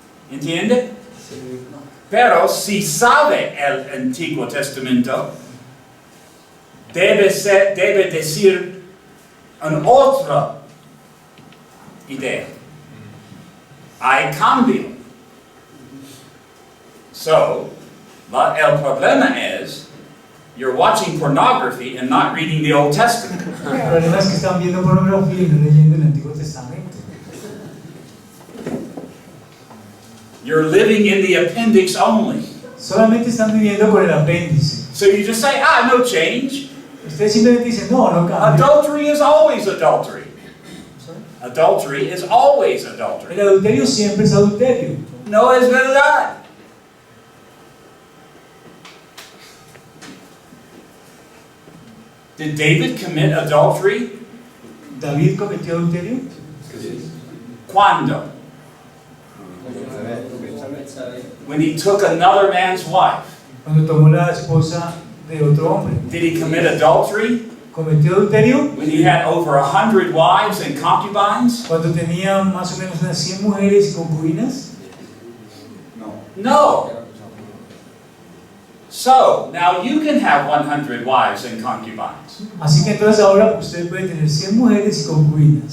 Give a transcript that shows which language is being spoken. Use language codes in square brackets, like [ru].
[es] ¿Entiende? Pero si sabe el Antiguo Testamento, debe decir una otra idea. Hay cambio. So, el problema es, [en] you're watching pornography and not reading the Old Testament. [es] El problema es que están viendo pornografía y no leyendo el Antiguo Testamento. [en] You're living in the appendix only. [es] Solamente están viviendo con el apéndice. [en] So you just say, no change. [es] Ustedes simplemente dicen, no cambia. [en] Adultery is always adultery. Adultery is always adultery. [es] El adulterio siempre es adulterio. No es verdad. [en] Did David commit adultery? [es] ¿David cometió adulterio? ¿Cuándo? [en] When he took another man's wife. [es] Cuando tomó la esposa de otro hombre. [en] Did he commit adultery? [es] ¿Cometió adulterio? [en] When he had over 100 wives and concubines? [es] Cuando tenía más o menos unas 100 mujeres y concubinas. [en] No. So, now you can have 100 wives and concubines. [es] Así que entonces ahora usted puede tener 100 mujeres y concubinas.